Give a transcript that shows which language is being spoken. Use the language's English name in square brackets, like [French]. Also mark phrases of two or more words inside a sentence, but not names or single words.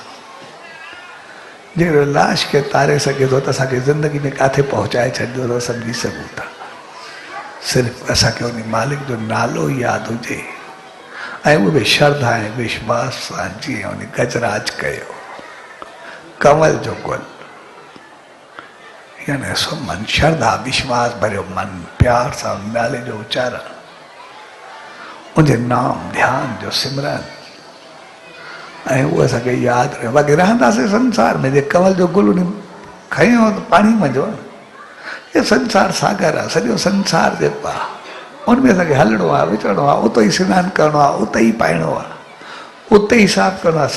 [Sindhi] जेकॾहिं लाश खे तारे सघे थो त असांखे ज़िंदगी में किथे पहुचाए छॾींदो त सम्झी सघूं था। सिर्फ़ु असांखे उन मालिक जो नालो यादि हुजे ऐं उहो बि श्रद्धा ऐं विश्वास सां, जीअं उन गजराज कयो, कंवल जो गुल, यानी सो मन श्रद्धा विश्वास भरियो मन, प्यार सां नाले जो उचारण, उनजे नाम ध्यान जो सिमरन, ऐं उहो असांखे यादि रहे। बाक़ी रहंदासीं संसार में, जे कंवल जो गुल उन खयो त पाणी मञो न, इहो संसार सागर आहे, सॼो संसार जेको आहे उनमें असांखे हलणो आहे, विचरणो आहे, उते ई सनानु करिणो आहे, उते ई पाइणो आहे, उते ई साफ़ करिणो आहे।